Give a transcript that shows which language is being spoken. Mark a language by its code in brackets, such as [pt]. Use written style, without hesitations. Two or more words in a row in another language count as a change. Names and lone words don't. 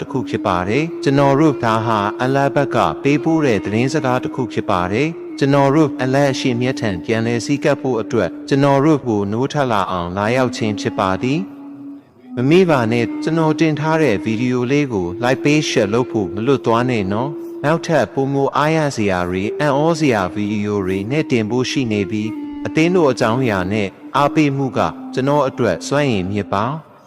[my] တစ်ခုဖြစ်ပါတယ်ကျွန်တော်တို့ဒါဟာအလ္လာဟ်ဘက်ကပေးပို့တဲ့သတင်းစကားတစ်ခုဖြစ်ပါတယ်ကျွန်တော်တို့အလ္လာဟ်ရှင်မြတ်ထံပြန်လည်စည်းကပ်ဖို့အတွက်ကျွန်တော်တို့ကိုနိုးထလာအောင်လာရောက်ခြင်းဖြစ်ပါသည်မမေ့ပါနဲ့ကျွန်တော်တင်ထားတဲ့ဗီဒီယိုလေးကို [en] like page share [my] လုပ်ဖို့မလွတ်သွားနဲ့နော်နောက်ထပ်ပုံမအားရစရာတွေအံ့ဩစရာဗီဒီယိုတွေနဲ့တင်ဖို့ရှိနေပြီးအသင်းတို့အကြောင်းအရာနဲ့အားပေးမှုကကျွန်တော်အတွက်စွမ်းရည်မြစ်ပါ